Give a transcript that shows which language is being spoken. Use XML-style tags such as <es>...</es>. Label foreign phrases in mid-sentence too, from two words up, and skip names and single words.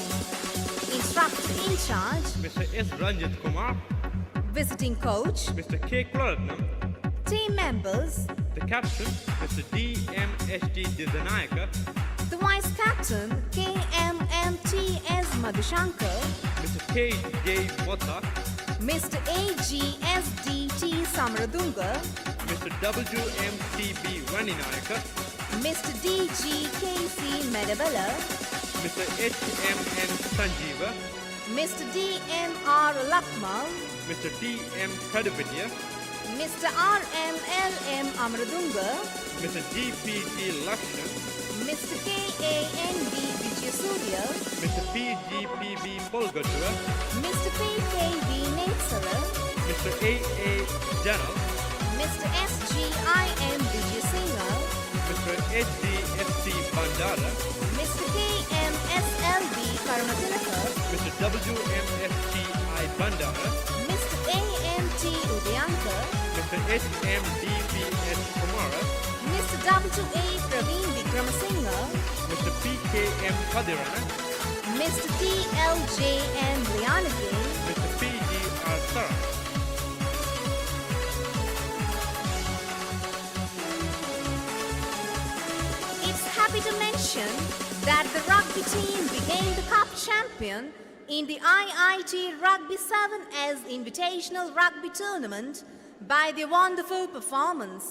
<en>Instructor in charge, Mr. S. Ranjit Kumar, visiting coach, Mr. K. Kularatnam, team members, the captain, Mr. D. M. H. D. Didanayaka, the vice captain, KMMTS Madhushankar, Mr. K. J. Mota, Mr. AGSDT Samradunga, Mr. W. M. C. B. Raninayaka, Mr. DGKC Medabella, Mr. H. M. N. Sanjeeva, Mr. DMR Lakmal, Mr. D. M. Kadupitiya, Mr. RMLM Amradunga, Mr. G. P. T. Lakshan, Mr. KANB Vijayasuriya, Mr. P. G. P. B. Polgatua, Mr. PKV Netsara, Mr. A. A. Janal, Mr. SGIM Vijayasinghe, Mr. H. D. F. C. Bandara, Mr. KMSLB Karunatilaka, Mr. W. M. F. T. I. Bandara, Mr. AMT Udayankar, Mr. H. M. D. B. S. Kumara, Mr. WA Praveen Vikramasinghe, Mr. P. K. M. Kadirana, Mr. TLJM Lianagin, Mr. P. G. R. Sara. It's happy to mention that the rugby team became the cup champion in the IIT Rugby 7S Invitational Rugby Tournament by their wonderful performance.</en>